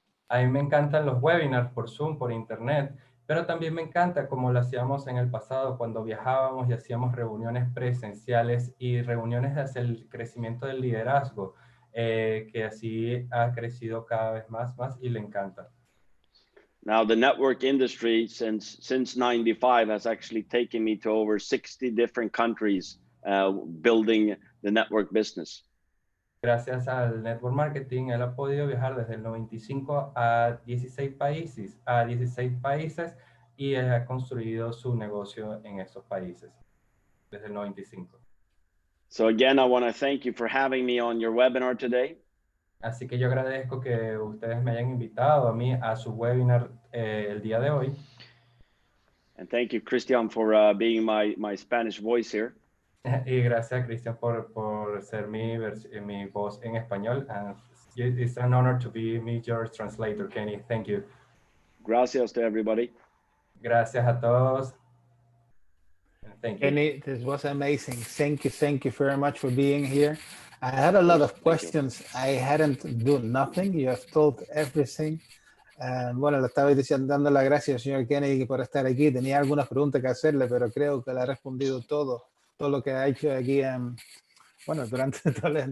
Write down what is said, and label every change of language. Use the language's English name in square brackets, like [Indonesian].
[Spanish] A mí me encantan los webinars por Zoom, por Internet, pero también me encanta como lo hacíamos en el pasado cuando viajábamos y hacíamos reuniones presenciales y reuniones hacia el crecimiento del liderazgo, que así ha crecido cada vez más y le encanta. [English] Now, the network industry since 95 has actually taken me to over 60 different countries building the network business. [Spanish] Gracias al network marketing, él ha podido viajar desde el 95 a 16 países y ha construido su negocio en esos países desde el 95. [English] So again, I want to thank you for having me on your webinar today. [Spanish] Así que yo agradezco que ustedes me hayan invitado a mí a su webinar el día de hoy. [English] And thank you, Christian, for being my Spanish voice here. [Spanish] Y gracias, Cristian, por ser mi voz en español. [English] It's an honor to be your translator, Kenny. Thank you. [Spanish] Gracias [English] to everybody. [Spanish] Gracias a todos. [English] Thank you. Kenny, this was amazing. Thank you very much for being here. I had a lot of questions. I hadn't done nothing. You have told everything. [Spanish] Bueno, le estaba dando las gracias al señor Kennedy por estar aquí. Tenía algunas preguntas que hacerle, pero creo que le ha respondido todo lo que ha hecho aquí, bueno, durante toda